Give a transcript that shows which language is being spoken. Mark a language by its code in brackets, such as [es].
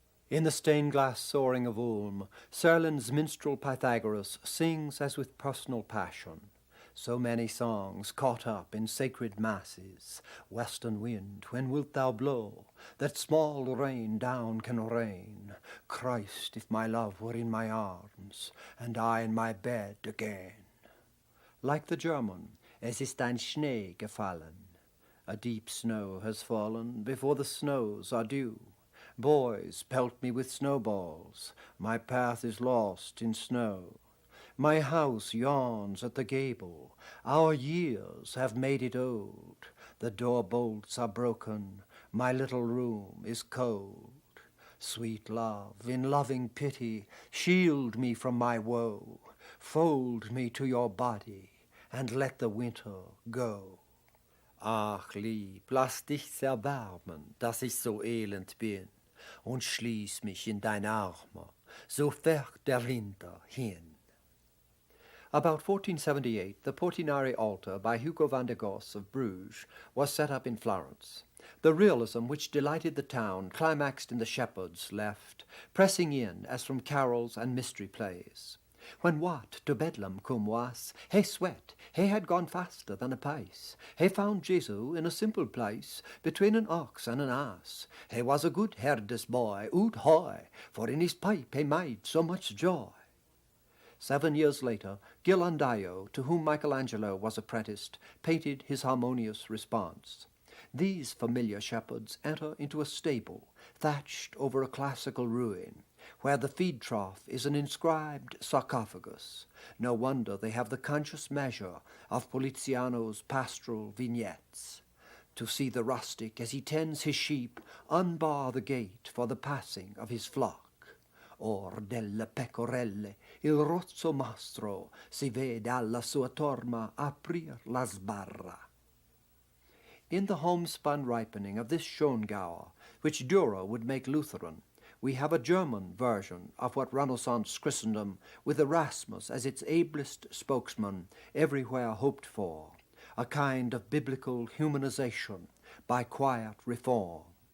[en] In the stained-glass soaring of Ulm, Serlin's minstrel Pythagoras sings as with personal passion. So many songs caught up in sacred masses. Western wind, when wilt thou blow, that small rain down can rain? Christ, if my love were in my arms, and I in my bed again. Like the German, [de] es ist ein Schnee gefallen. [en] A deep snow has fallen before the snows are due. Boys pelt me with snowballs, my path is lost in snow. My house yawns at the gable, our years have made it old. The door bolts are broken, my little room is cold. Sweet love, in loving pity, shield me from my woe. Fold me to your body, and let the winter go. [de] Ach, lieb, lass dich erbarmen, dass ich so elend bin, und schließ mich in deine Arme, so fährt der Winter hin. [en] About 1478, the Portinari altar by Hugo van der Goes of Bruges was set up in Florence. The realism which delighted the town climaxed in the shepherds left, pressing in as from carols and mystery plays. When Wat to Bedlam come was, he sweat, he had gone faster than a pace. He found Jesu in a simple place, between an ox and an ass. He was a good herder's boy, oot hoy, for in his pipe he made so much joy. 7 years later, Ghirlandaio, to whom Michelangelo was apprenticed, painted his harmonious response. These familiar shepherds enter into a stable, thatched over a classical ruin, where the feed trough is an inscribed sarcophagus. No wonder they have the conscious measure of Poliziano's pastoral vignettes. To see the rustic as he tends his sheep unbar the gate for the passing of his flock. [it] Or delle pecorelle il rozzo mastro si vede alla sua torma aprir la sbarra. [en] In the homespun ripening of this Schongauer, which Dürer would make Lutheran, we have a German version of what Renaissance Christendom, with Erasmus as its ablest spokesman, everywhere hoped for, a kind of biblical humanization by quiet reform.